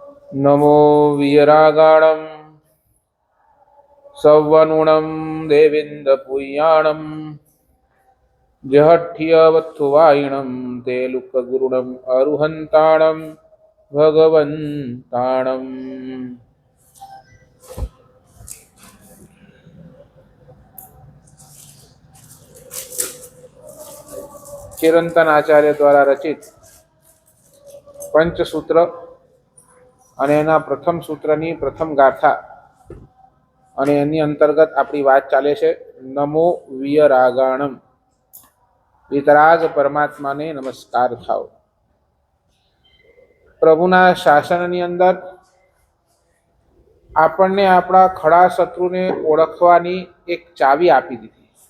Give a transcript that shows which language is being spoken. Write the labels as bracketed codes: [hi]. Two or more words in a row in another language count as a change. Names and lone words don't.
[pra] नमो वीरागाणं सवनुणं देवेन्द्रपुयाणं जहठ्यवत्थुवायिणं ते लुकगुरुणम् अरुहन्ताणं भगवन्ताणम्। [gu] ચિરંતન આચાર્ય દ્વારા રચિત પંચસૂત્ર અને એના પ્રથમ સૂત્રની પ્રથમ ગાથા અને એની અંતર્ગત આપણી વાત ચાલે છે [pra] नमो वियरागाणम, [gu] વિતરાગ પરમાત્માને નમસ્કાર થાવ। પ્રભુના શાસનની અંદર આપણને આપણા ખડા શત્રુને ઓળખવાની એક ચાવી આપી દીધી।